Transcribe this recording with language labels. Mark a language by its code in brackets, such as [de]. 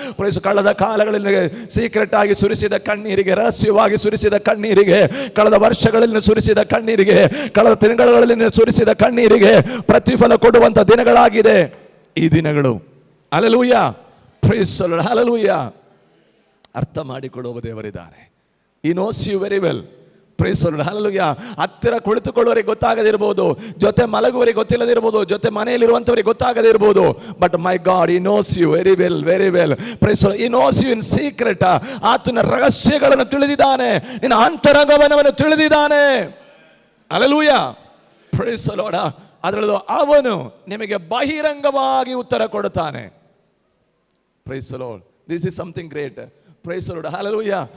[kn] Price, ಕಳೆದ ಕಾಲಗಳಲ್ಲಿ secret ಆಗಿ ಸುರಿಸಿದ ಕಣ್ಣೀರಿಗೆ, ರಹಸ್ಯವಾಗಿ ಸುರಿಸಿದ ಕಣ್ಣೀರಿಗೆ, ಕಳೆದ ವರ್ಷಗಳಲ್ಲಿ ಸುರಿಸಿದ ಕಣ್ಣೀರಿಗೆ, ಕಳೆದ ತಿಂಗಳಲ್ಲಿ ಸುರಿಸಿದ ಕಣ್ಣೀರಿಗೆ ಪ್ರತಿಫಲ ಕೊಡುವಂತ ದಿನಗಳಾಗಿದೆ ಈ ದಿನಗಳು. Hallelujah. Price the lord, hallelujah. ಅರ್ಥ ಮಾಡಿಕೊಳ್ಳುವ ದೇವರಿದ್ದಾನೆ. [en] He knows you very well. [kn] Price the lord, hallelujah. ಹತ್ತಿರ ಕುಳಿತುಕೊಳ್ಳುವವರಿಗೆ ಗೊತ್ತಾಗದಿರಬಹುದು, ಜೊತೆ ಮಲಗುವವರಿಗೆ ಗೊತ್ತಿಲ್ಲದಿರಬಹುದು, ಜೊತೆ ಮನೆಯಲ್ಲಿರುವಂಥವರಿಗೆ ಗೊತ್ತಾಗದಿರಬಹುದು. [en] But my God, He knows you very well, very well. Praise the Lord, He knows you in secret. [kn] ಆತನ ರಹಸ್ಯಗಳನ್ನು ತಿಳಿದಿದ್ದಾನೆ, ನಿನ್ನ ಅಂತರಂಗವನ್ನು ತಿಳಿದಿದ್ದಾನೆ. ಹಲ್ಲೆಲೂಯಾ. Price the lord. ಅದರಲ್ಲೂ ಅವನು ನಿಮಗೆ ಬಹಿರಂಗವಾಗಿ ಉತ್ತರ ಕೊಡುತ್ತಾನೆ. Price the lord. [en] This is something great. [kn] Price the lord, hallelujah.